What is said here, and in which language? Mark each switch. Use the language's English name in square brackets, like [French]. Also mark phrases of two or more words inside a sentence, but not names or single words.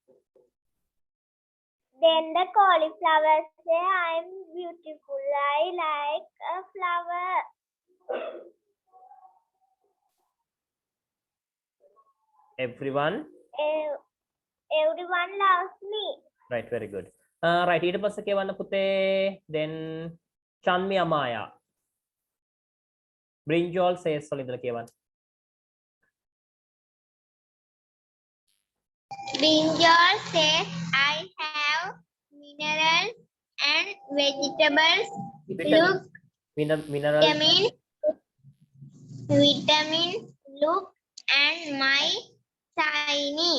[English] Then the cauliflower say I'm beautiful. I like a flower. everyone. Everyone loves me. Right, very good. Right, [Sinhala] ඊට පස්සේ කියවන්න පුතේ. [English] Then Chanmi Amaya. Brinjal says [Sinhala] වල ඉඳලා කියවන්න. [English] brinjal says I have minerals and vegetables. Look, Mineral. vitamin. Look and my shiny